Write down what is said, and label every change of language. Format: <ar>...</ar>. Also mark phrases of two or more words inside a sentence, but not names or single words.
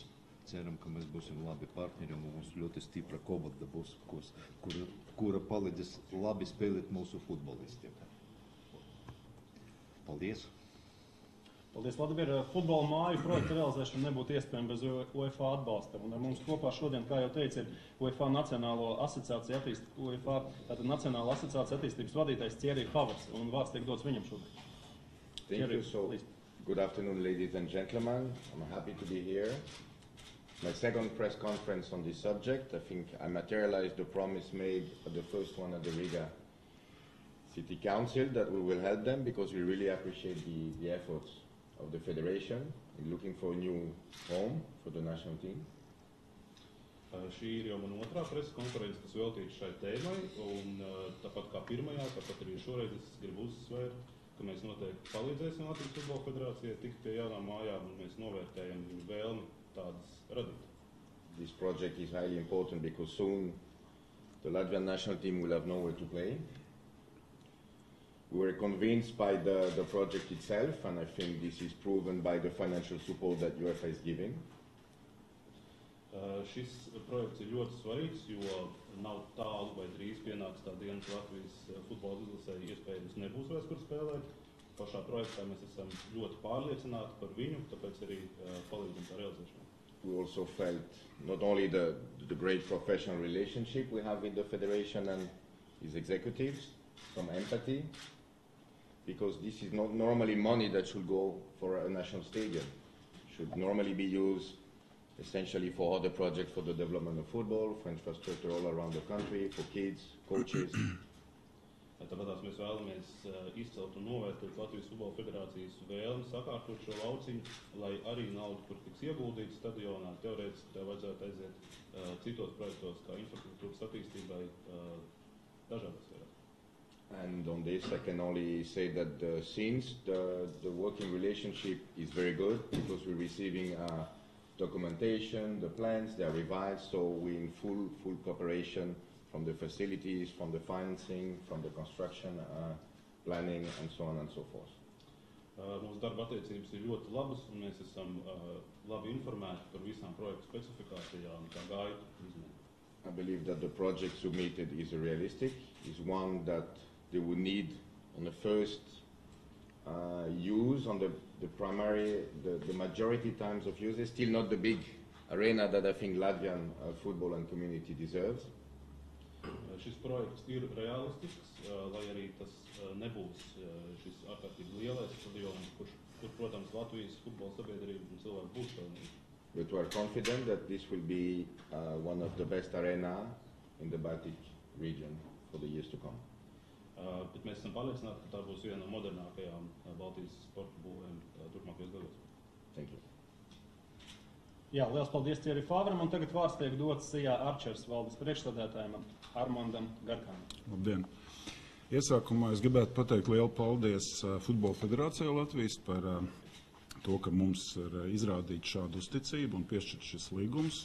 <lv>Ceram, ka mēs būsim labi partneri un mums ļoti stipra komanda būs, kura palīdzēs labi spēlēt mūsu futbolistiem. Paldies! Paldies, Latvijas futbola māju projekta realizēšana nebūtu iespējama bez UEFA atbalsta. Un ar mums kopā šodien, kā jau teicu, ir UEFA Nacionālo asociāciju attīstības vadītājs Thierry Favre. Un vārds tiek dots viņam šodien.</lv> <en>Thank you. So, good afternoon, ladies and gentlemen. I'm happy to be here. My second press conference on this subject. I think I materialized the promise made at the first one at the Riga City Council that we will help them because we really appreciate the efforts of the Federation in looking for a new home for the national team.</en> <lv>Šī ir jau man otrā presa konferences, kas veltīta šai tēmai, un tāpat kā pirmajā, tāpat arī šoreiz es gribu uzsvērt, ka mēs noteikti palīdzēsim Latvijas Futbola Federācijai tikt pie jaunām mājām, un mēs novērtējam viņu vēlmi tādas radīt.</lv> <en>This project is highly important because soon the Latvian national team will have nowhere to play. We were convinced by the project itself, and I think this is proven by the financial support that UEFA is giving.</en> <lv>Šis projekts ir ļoti svarīgs, jo nav tālu vai drīz pienāks tā diena, ka Latvijas futbola izlasē iespējams nebūs vairs kur spēlēt. Pašā projektā mēs esam ļoti pārliecināti par viņu, tāpēc arī palīdzam tā realizēšanā.</lv> <en>We also felt not only the great professional relationship we have with the Federation and its executives, some empathy, because this is not normally money that should go for a national stadium. It should normally be used essentially for other projects, for the development of football, for infrastructure all around the country, for kids, coaches.</en> <lv>Tāpēc mēs vēlamies izcelt un novērtēt Latvijas Futbola Federācijas vēlmi sakārtot šo lauciņu, lai arī naudu, kur tiks ieguldīta stadionā, teorētiski tā vajadzētu aiziet citos projektos, kā infrastruktūras attīstībai dažādas sfērās.</lv> <en>And on this, I can only say that since the working relationship is very good because we're receiving documentation, the plans, they are revised, so we're in full cooperation from the facilities, from the financing, from the construction, planning, and so on and so forth.</en> <lv>Mūsu darba attiecības ir ļoti labas, un mēs esam labi informēti par visām projektu specifikācijām, kā gaitu izmēģinājumu.</lv> <en>I believe that the project submitted is realistic, is one that they would need on the first use, on the primary, the majority times of use. It's still not the big arena that I think Latvian football and community deserves.</en> <lv>Šis projekts ir realistisks, lai arī tas nebūs šis ārkārtīgi lielais stadions, kur, protams, Latvijas futbola sabiedrība un cilvēki būs pelnīgi.</lv> <en>But we are confident that this will be one of the best arena in the Baltic region for the years to come.</en> <lv>Bet mēs esam pārliecināti, ka tā būs viena no modernākajām Baltijas sporta būvēm turpmākajos gados.</lv> <en>Thank you.</en> <lv>Jā, liels paldies Thierry Favram, un tagad vārds tiek dots Sijā Arčers valdes priekšsēdētājam Armandam Garkānam. Labdien! Iesākumā es gribētu pateikt lielu paldies Futbola Federācijai Latvijas par to, ka mums ir izrādīta šāda uzticība un piešķirt šis līgums.</lv>